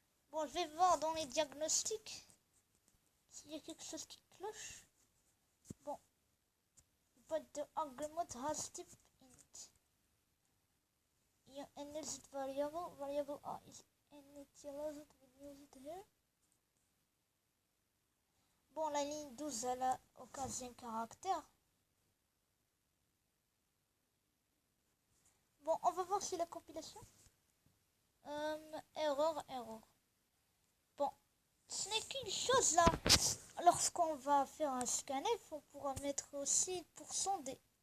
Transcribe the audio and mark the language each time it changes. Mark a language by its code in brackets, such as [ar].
[fr] Bon, je vais voir dans les diagnostics s'il y a quelque chose qui cloche. [en] Bon, but the argument has type int. Your init variable A is initialized with used here. [fr] Bon, la ligne 12, elle a au 15e caractère. Bon, on va voir si la compilation. Erreur. Bon, ce n'est qu'une chose là. Lorsqu'on va faire un scanf, on pourra mettre aussi %d.